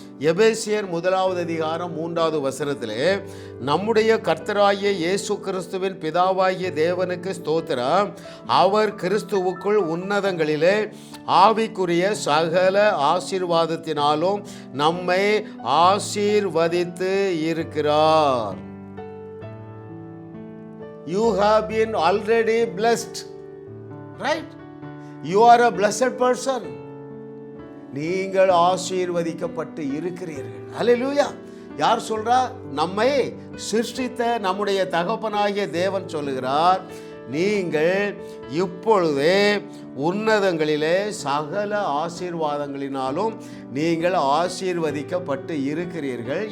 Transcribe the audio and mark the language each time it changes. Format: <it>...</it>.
<ta>எபேசியர் 1வது அதிகாரம் 3வது வசனத்திலே, நம்முடைய கர்த்தராகிய இயேசு கிறிஸ்துவின் பிதாவாகிய தேவனுக்கு ஸ்தோத்திரம், அவர் கிறிஸ்துவுக்குள் உன்னதங்களிலே ஆவிக்குரிய சகல ஆசீர்வாதத்தினாலும் நம்மை ஆசீர்வதித்து இருக்கிறார்.</ta> <en>You have been already blessed, right? You are a blessed person.</en> <ta>நீங்கள் ஆசீர்வதிக்கப்பட்டு இருக்கிறீர்கள். ஹல்லேலூயா! யார் சொல்றா? நம்மை சிருஷ்டித்த நம்முடைய தகப்பனாகிய தேவன் சொல்லுகிறார், நீங்கள் இப்பொழுதே உன்னதங்களிலே சகல ஆசீர்வாதங்களினாலும் நீங்கள் ஆசீர்வதிக்கப்பட்டு இருக்கிறீர்கள்.</ta>